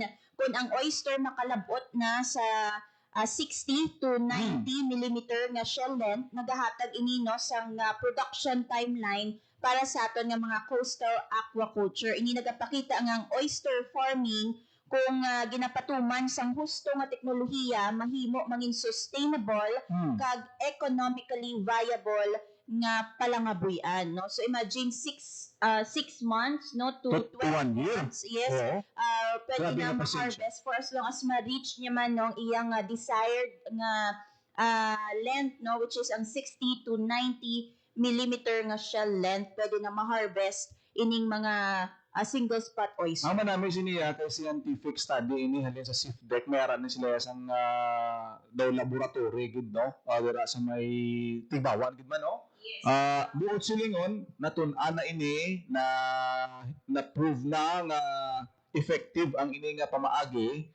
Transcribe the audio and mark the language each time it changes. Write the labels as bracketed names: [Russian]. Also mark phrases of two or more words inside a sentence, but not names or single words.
[Hiligaynon] Kung ang oyster makalabot na sa 60 to 90 millimeter nga [English] shell length, [Hiligaynon] nagahatag ini no sang [English] production timeline [Hiligaynon] para sa aton nga mga [English] coastal aquaculture. [Hiligaynon] Ini nagapakita nga ang [English] oyster farming [Hiligaynon] kung ginapatuman sang husto nga teknolohiya mahimo mangin sustainable kag [English] economically viable [Hiligaynon] nga palangabuyan, no. [English] So imagine 6 months, no, to 12 months. [Hiligaynon] Yes. Pwede na ma-harvest [English] for as long as [Hiligaynon] ma-reach niya man no iyang desired nga length, no, [English] which is [Hiligaynon] ang 60 to 90 millimeter nga [English] shell length. [Hiligaynon] Pwede na ma-harvest ining mga [English] single spot oyster. [Hiligaynon] Ang manami siniya kay [English] scientific study [Hiligaynon] ini halin sa SIFDEC may aran sila sang daw laboratory gid, no, dira sa may Tibawan gid man, no. Buot silingon natun-an na ini na prove na nga effective ang ini nga pamaagi.